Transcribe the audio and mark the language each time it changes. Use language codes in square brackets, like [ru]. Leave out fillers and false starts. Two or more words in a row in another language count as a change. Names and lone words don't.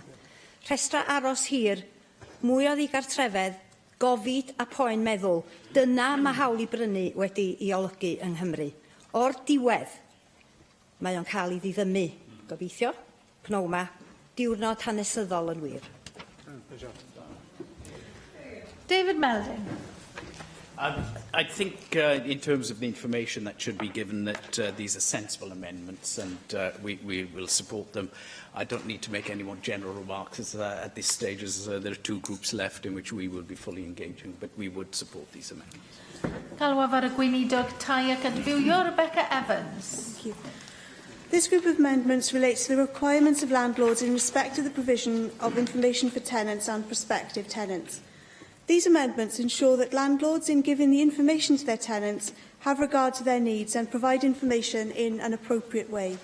[cy] Rhestra aros hir, mwy o ddigartrefedd, gofid a poen meddwl, dyna mae hawl i brynu wedi ei olygu yng Nghymru. O'r diwedd, mae o'n cael ei ddiddymu. Gobeithio, pnawn yma, diwrnod hanesyddol yn wir. David Melding. [en] I think in terms of the information that should be given that these are sensible amendments and we will support them. I don't need to make any more general remarks at this stage as there are 2 groups left in which we will be fully engaging, but we would support these amendments. [cy] Galwaf ar y gweinidog tai ac adfywio, Rebecca Evans. [en] This group of amendments relates to the requirements of landlords in respect of the provision of information for tenants and prospective tenants. These amendments ensure that landlords, in giving the information to their tenants, have regard to their needs and provide information in an appropriate way.